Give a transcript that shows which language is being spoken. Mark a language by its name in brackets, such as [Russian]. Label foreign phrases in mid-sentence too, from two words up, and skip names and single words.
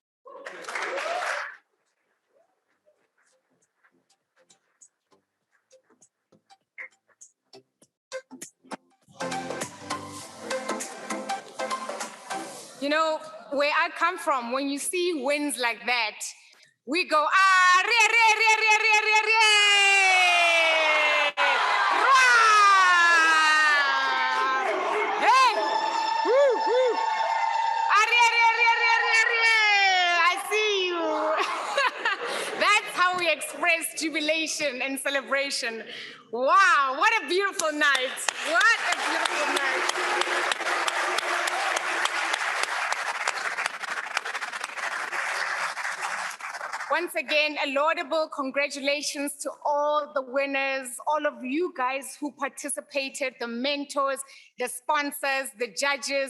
[English] You know, where I come from, when you see winds like that, we go, ah, re, re, re, re, re, re, re. Hey, woo, woo. Ah, re, re, re, re, re, re. I see you. That's how we express jubilation and celebration. Wow, what a beautiful night. What a beautiful night. Once again, a laudable congratulations to all the winners, all of you guys who participated, the mentors, the sponsors, the judges.